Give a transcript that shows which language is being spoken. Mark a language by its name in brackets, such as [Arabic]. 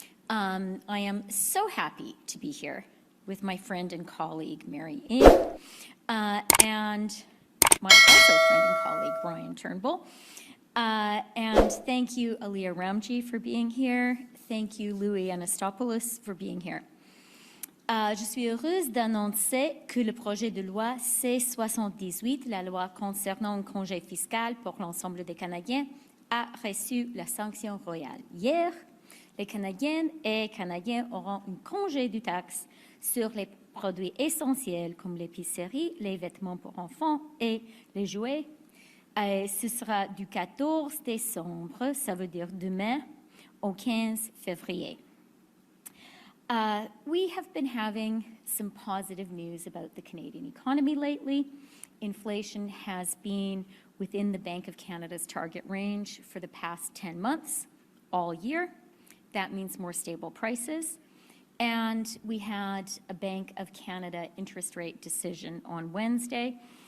[English] I am so happy to be here with my friend and colleague, Mary Ng, and my also friend and colleague, Ryan Turnbull. And thank you, Alia Ramji, for being here. Thank you, Louis Anastopoulos, for being here. [French] Je suis heureuse d'annoncer que le projet de loi C-78, la loi concernant un congé fiscal pour l'ensemble des Canadiens, a reçu la sanction royale. Hier, les Canadiennes et Canadiens auront un congé de taxe sur les produits essentiels comme l'épicerie, les vêtements pour enfants et les jouets. Ce sera du 14 décembre, ça veut dire demain, au 15 février. [English] We have been having some positive news about the Canadian economy lately. Inflation has been within the Bank of Canada's target range for the past 10 months, all year. That means more stable prices. And we had a Bank of Canada interest rate decision on Wednesday.